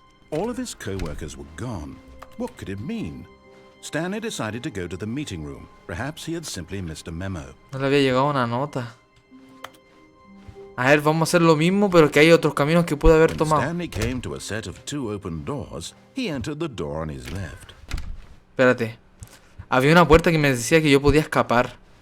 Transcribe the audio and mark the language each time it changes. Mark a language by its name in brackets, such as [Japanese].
[English] All of his co-workers were gone. What could it mean? Stanley decided to go to the meeting room. Perhaps he had simply missed a memo. [Spanish] No le había llegado una nota. A ver, vamos a hacer lo mismo, pero que hay otros caminos que pude haber [English] When [Spanish] tomado. [English] Stanley came to a set of 2 open doors, he entered the door on his left. [Spanish] Espérate. Había una puerta que me decía que yo podía escapar.